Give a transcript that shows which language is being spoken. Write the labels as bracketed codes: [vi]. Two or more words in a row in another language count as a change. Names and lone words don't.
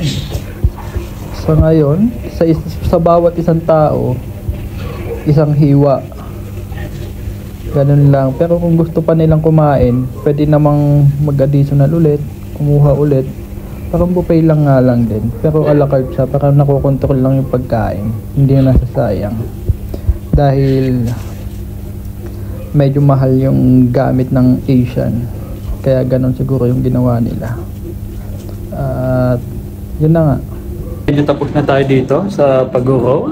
[tl] So ngayon, sa bawat isang tao, isang hiwa. Ganun lang. Pero kung gusto pa nilang kumain, pwede namang mag-additional ulit, kumuha ulit. Parang buffet lang nga lang din. Pero a la carte siya, parang nakokontrol lang yung pagkain. Hindi na nasasayang. Dahil medyo mahal yung gamit ng Asian. Kaya ganun siguro yung ginawa nila. At yun na nga. Medyo tapos na tayo dito sa pag-roll.